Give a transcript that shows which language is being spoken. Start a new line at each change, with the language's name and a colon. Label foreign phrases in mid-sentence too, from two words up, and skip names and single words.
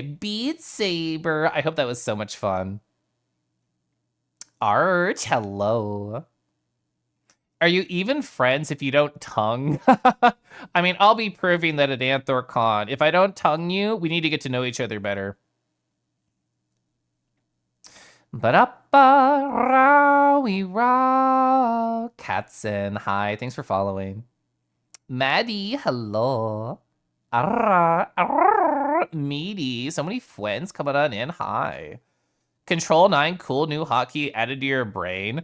English: Beat Saber. I hope that was so much fun. Arch, hello. Are you even friends if you don't tongue? I mean, I'll be proving that at AnthorCon. If I don't tongue you, we need to get to know each other better. Ba-da-ba-ra-we-ra. Katzen, hi. Thanks for following. Maddie, hello. Arra, arra, meaty. So many friends coming on in. Hi. Control 9, cool new hotkey added to your brain.